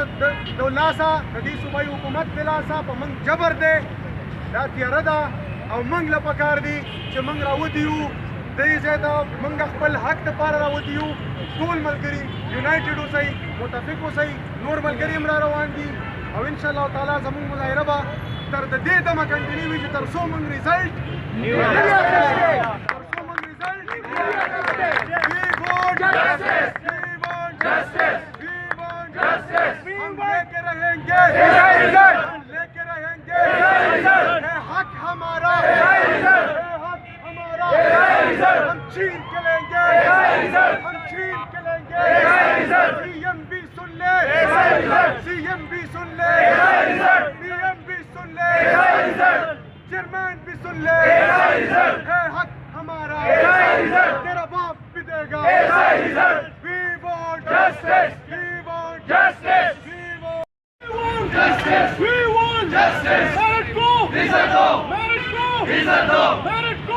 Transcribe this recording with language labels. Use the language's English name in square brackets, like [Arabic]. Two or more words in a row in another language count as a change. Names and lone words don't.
[Pashto] د دې صوبایي حکومت د لاسه په موږ جبر دی دا تیاره ده او موږ له پکار دي چې موږ راوتي یو دې ځای ته موږ خپل حق دپاره راوتي یو ټول ملګري یونایټډ اوسئ متفق اوسئ نور ملګري هم را روان دي او [Arabic] انشاءالله تعالی [Pashto] زموږ مظاهره به تر د دې دمه کنټینیو وي چې تر څو موږ رزلټ [Urdu] ہم لے کے رہیں گے حق ہمارا ہم چھین کے لیں گے سی ایم بھی سن لے سی ایم بھی سن لے پی ایم بھی سن لے چیئرمین بھی سن لے ہے حق ہمارا تیرا باپ بھی دے گا [English] We want justice We want justice We want justice We want justice Let it go Let it go Let it go